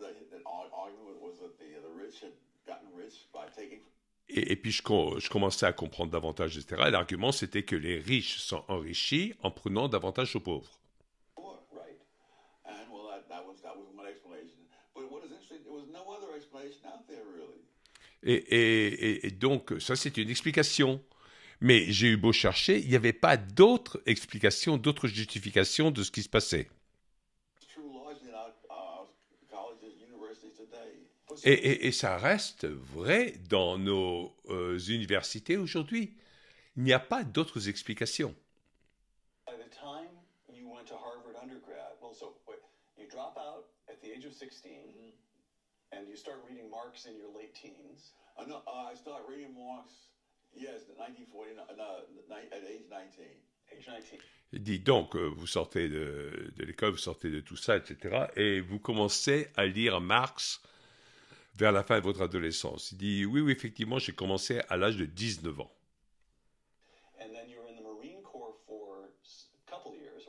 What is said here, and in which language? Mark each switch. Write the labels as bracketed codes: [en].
[en] The argument was that the rich had gotten rich by taking. [fr] Et puis je commençais à comprendre davantage, etc. Et l'argument, c'était que les riches sont enrichis en prenant davantage aux pauvres. [en] Right. And well, that was one explanation. But what is interesting, there was no other explanation out there really. [fr] Et donc, ça, c'est une explication. Mais j'ai eu beau chercher, il n'y avait pas d'autres explications, d'autres justifications de ce qui se passait. [en] It's true largely in our colleges, universities today. [fr] Et ça reste vrai dans nos universités aujourd'hui. Il n'y a pas d'autres explications. [en] By the time you went to Harvard undergrad, you drop out at the age of 16, and you start reading Marx in your late teens. No, I start reading Marx, yes, 1949, at age 19. Age 19. [fr] Il dit donc, vous sortez de l'école, vous sortez de tout ça, etc. Et vous commencez à lire Marx vers la fin de votre adolescence. Il dit, oui, effectivement, j'ai commencé à l'âge de 19 ans. [en] And then you were in the Marine Corps for a couple of years.